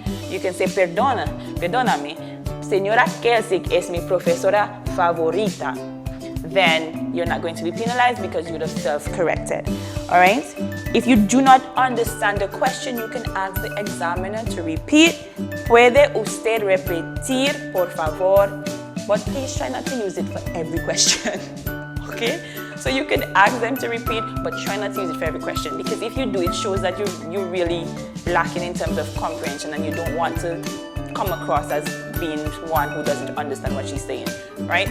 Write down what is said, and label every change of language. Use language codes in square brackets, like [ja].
[en] You can say, [es] perdóname, señora Kelsick es mi profesora favorita. [en] Then you're not going to be penalized because you would have self-corrected. All right? If you do not understand the question, you can ask the examiner to repeat. [es] ¿Puede usted repetir, por favor? [en] But please try not to use it for every question, okay? So you can ask them to repeat, but try not to use it for every question, because if you do, it shows that you're really lacking in terms of comprehension and you don't want to come across as being one who doesn't understand what she's saying, right?